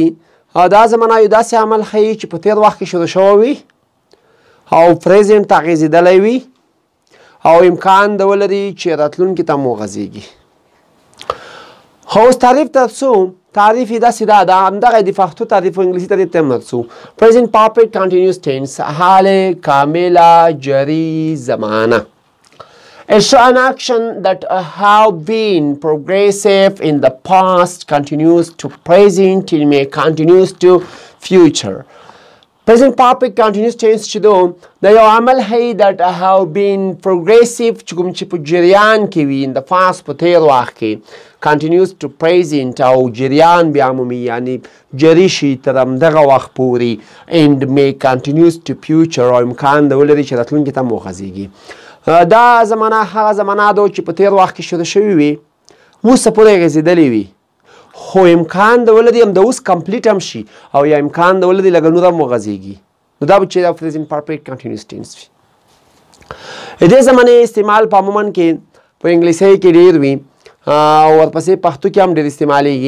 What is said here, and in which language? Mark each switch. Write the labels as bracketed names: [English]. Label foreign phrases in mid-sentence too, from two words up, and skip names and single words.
[Pashto] دا زمانه یو داسې عمل ښیي چې په تیر وخت کې شروع شوی وي او پریزنټ ته غځېدلی وي او امکان د ولري چې راتلونکي ته مو غځېږي. خو اوس تعریف ته څو تعریف یې داسې ده، دا همدغه د پښتو تعریف او انګلیسي تعریف ته هم څو. [English] present perfect continuous tense [Pashto] حال کامله جری زمانه. [English] It's an action that have been progressive in the past, continues to present, and may continues to future. Present perfect continuous tense [Pashto] چې دو دا یو عمل هی [English] that have been progressive [Pashto] چې کوم چې په جریان کې وي [English] in the past [Pashto] په تیر وخت کې [English] continues to present [Pashto] او جریان بیا مومي یعنی جری شي تر همدغه وخت پورې [English] and may continues to future [Pashto] او امکان د ولري چې راتلونکي ته مو غځېږي. دا زمانه هغه زمانه ده چې په تیر وخت کې شروع شوې وي، اوسه پورې غځېدلې وي، خو امکان د ولري هم د اوس کمپلیټ هم شي او یا امکان د ولري لږ نور هم وغځېږي. نو دا به چې دا [English] present perfect continuous tense [Pashto] وي. د دې زمانې استعمال په عموما کې په انګلیسي کې ډېر وي او ورپسې پښتو کې هم ډېر استعمالیږي.